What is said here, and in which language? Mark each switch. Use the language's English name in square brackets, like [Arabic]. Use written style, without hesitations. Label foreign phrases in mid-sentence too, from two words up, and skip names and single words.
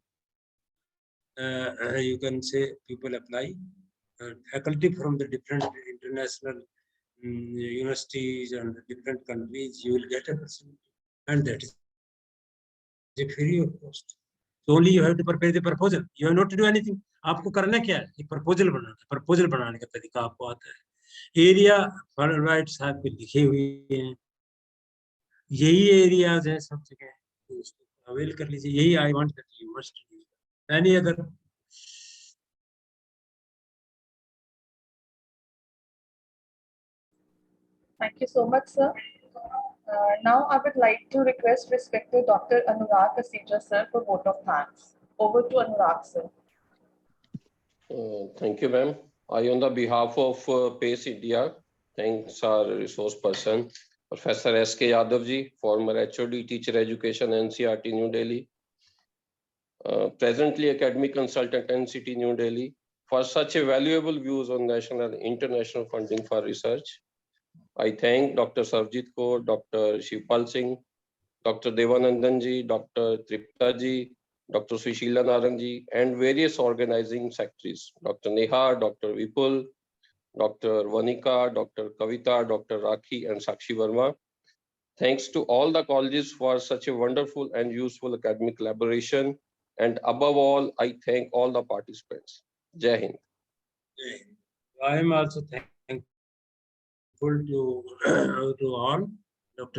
[English] You can say people apply, faculty from the different international universities and different countries, you will get a facility, and that is free of cost. So only you have to prepare the proposal. You have not to do anything. [Hindi] आपको करना क्या है? एक proposal बनाना है. Proposal बनाने का तरीका आपको आता है. Area Fulbright साहब पे लिखे हुए हैं. यही areas हैं सब जगह. तो उसको avail कर लीजिए. [English] यही I want that you must do. Any other? Thank you so much, sir. Now I would like to request respected Dr. Anurag Kasija, sir, for vote of thanks. Over to Anurag, sir. Thank you, ma'am. I, on the behalf of PACE India, thanks our resource person, Professor S.K. Yadav ji, former HOD, Teacher Education, NCERT, New Delhi, presently academic consultant NCT New Delhi, for such a valuable views on national and international funding for research. I thank Dr. Sarvjit Kaur, Dr. Shivpal Singh, Dr. Devanandan ji, Dr. Tripta ji, Dr. Sushila Narang ji, and various organizing secretaries, Dr. Neha, Dr. Vipul, Dr. Vanika, Dr. Kavita, Dr. Rakhi, and Sakshi Verma. Thanks to all the colleges for such a wonderful and useful academic collaboration. And above all, I thank all the participants. Jai Hind. I am also thankful to all, Dr.